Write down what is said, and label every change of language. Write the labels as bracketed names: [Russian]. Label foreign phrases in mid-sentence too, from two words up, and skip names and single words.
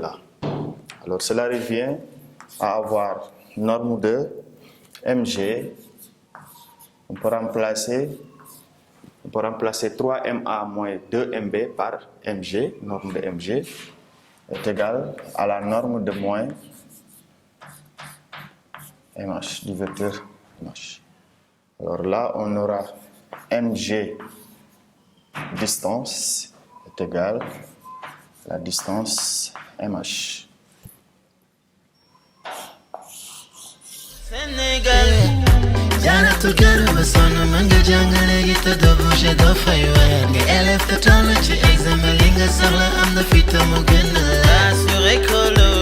[French] Alors cela revient à avoir norme de mg, on peut remplacer 3ma moins 2mb par mg, norme de mg, est égale à la norme de moins mh du vecteur mh. Alors là, on aura mg distance est égale à la distance mh. [Wolof] Sénégal, jaratu garba sonu manga jangale gita do bouger do faywa nga élève te tollu ci examen li nga soxla am na fi te mu gën la [French] sur école